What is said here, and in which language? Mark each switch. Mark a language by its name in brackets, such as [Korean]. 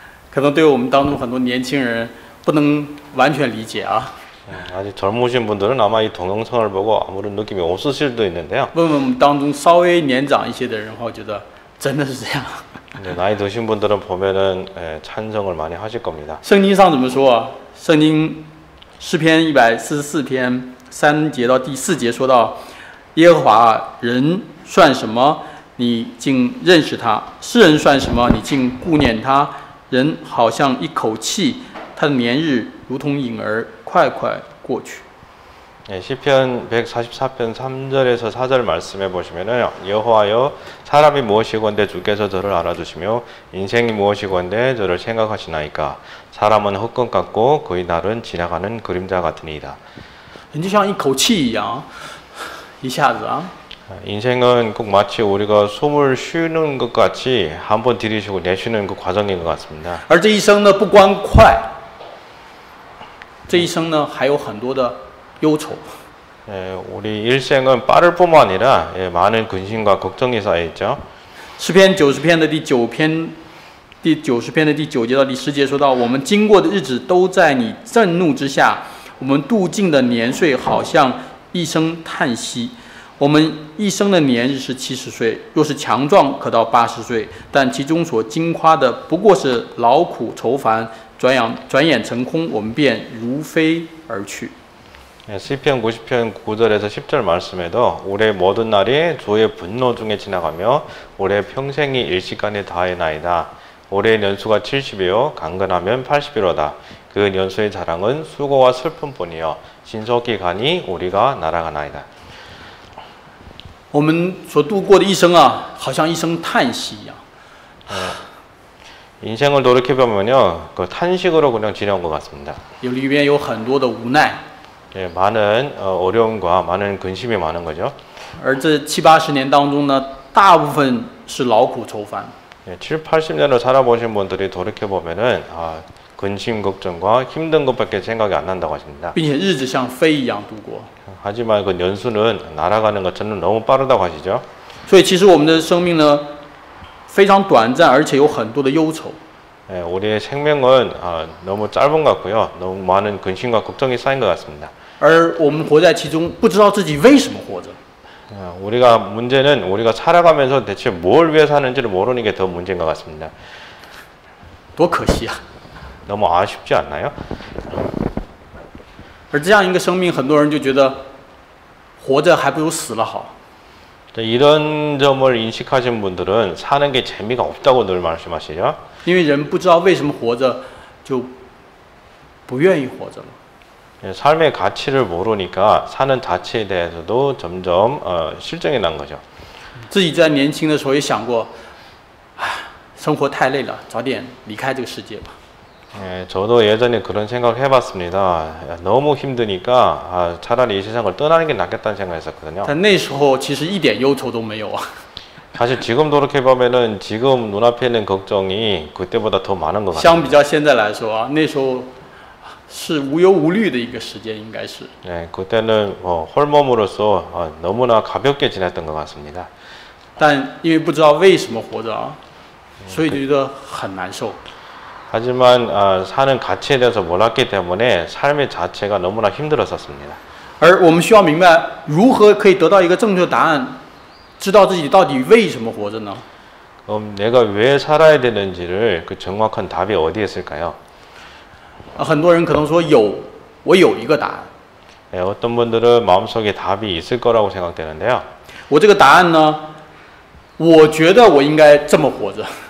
[Chinese] 可能对我们当中很多年轻人不能完全理解啊。 [Korean] 아직 젊으신 분들은 아마 이 동영상을 보고 아무런 느낌이 없을 수도 있는데요. [Chinese] 问问我们当中稍微年长一些的人的话，我觉得真的是这样。 [Korean] 근데 나이 드신 분들은 보면은 찬성을 많이 하실 겁니다. [Chinese] 圣经上怎么说啊？圣经诗篇144篇3节到第4节说到：耶和华啊，人算什么？你竟认识他；世人算什么？你竟顾念他？人好像一口气，他的年日如同影儿，快快过去。 [Korean] 시편 144편 3절에서 4절 말씀해 보시면은 여호와여 사람이 무엇이건대 주께서 저를 알아주시며 인생이 무엇이건대 저를 생각하시나이까 사람은 헛것 같고 그의 날은 지나가는 그림자 같으니이다. [Chinese] 人就像一口气一样，一下子啊。 [Korean] 인생은 꼭 마치 우리가 숨을 쉬는 것 같이 한번 들이쉬고 내쉬는 그 과정인 것 같습니다. [Chinese] 而这一生呢，不光快，这一生呢还有很多的忧愁。 [Korean] 우리 일생은 빠를 뿐만 아니라 많은 근심과 걱정이 쌓여 있죠. [Chinese] 诗篇90篇的第9篇，第90篇的第9节到第10节说到，我们经过的日子都在你震怒之下，我们度尽的年岁好像一声叹息。我们一生的年日是70岁，若是强壮，可到80岁，但其中所经夸的不过是劳苦愁烦，转眼成空，我们便如飞而去。 [Korean] 시편 90편 9절에서 10절 말씀에도 올해 모든 날이 주의 분노 중에 지나가며 올해 평생이 일시간에 다해나이다. 올해 연수가 70이요 강건하면 80이로다. 그 연수의 자랑은 수고와 슬픔뿐이요 신속히 가니 우리가 날아가나이다. [Chinese] 我们所度过的一生啊，好像一声叹息一样。 [Korean] 인생을 돌이켜보면요, 그 탄식으로 그냥 지내온 것 같습니다. [Chinese] 里边有很多的无奈。 [Korean] 예, 많은 어려움과 많은 근심이 많은 거죠. [Chinese] 而这70、80年当中呢，大部分是劳苦愁烦。 [Korean] 예, 70, 80년을 살아보신 분들이 돌이켜보면은 근심, 걱정과 힘든 것밖에 생각이 안 난다고 하십니다. [Chinese] 并且日子像飞一样度过。 [Korean] 하지만 그 연수는 날아가는 것처럼 너무 빠르다고 하시죠. [Chinese] 所以其实我们的生命呢，非常短暂，而且有很多的忧愁。 [Korean] 예, 우리의 생명은 너무 짧은 것 같고요. 너무 많은 근심과 걱정이 쌓인 것 같습니다. [Chinese] 而我们活在其中，不知道自己为什么活着。 [Korean] 문제는 우리가 살아가면서 대체 뭘 위해 사는지를 모르는 게 더 문제인 것 같습니다. [Chinese] 多可惜啊！ [Korean] 너무 아쉽지 않나요? [Chinese] 而这样一个生命，很多人就觉得活着还不如死了好。 [Korean] 이런 점을 인식하신 분들은 사는 게 재미가 없다고 늘 말씀하시죠. [Chinese] 因为人不知道为什么活着，就不愿意活着了。 [Korean] 삶의 가치를 모르니까 사는 자체에 대해서도 점점 실증이 난 거죠. [Chinese] 自己在年轻的时候也想过，唉，生活太累了，早点离开这个世界吧。 [Korean] 예, 저도 예전에 그런 생각을 해봤습니다. 너무 힘드니까 차라리 이 세상을 떠나는 게 낫겠다는 생각했었거든요. [Chinese] 但那时候其实一点忧愁都没有啊。 [Korean] 사실 지금 돌이켜보면은 지금 눈앞에 있는 걱정이 그때보다 더 많은 것 [Chinese] 相比 [Korean] 같아요. [Chinese] 较现在来说啊，那时候是无忧无虑的一个时间，应该是。 [Korean] 예, 그때는 홀몸으로서 너무나 가볍게 지냈던 것 같습니다. [Chinese] 但因为不知道为什么活着啊，所以就觉得很难受。 [Korean] 하지만 사는 가치에 대해서 몰랐기 때문에 삶의 자체가 너무나 힘들었었습니다. [Chinese] 而我们需要明白如何可以得到一个正确的答案，知道自己到底为什么活着呢？ [Korean] 내가 왜 살아야 되는지를 그 정확한 답이 어디에 있을까요? [Chinese] 很多人可能说我有一个答案。 [Korean] 예, 어떤 분들은 마음속에 답이 있을 거라고 생각되는데요. [Chinese] 我这个答案呢，我觉得我应该这么活着。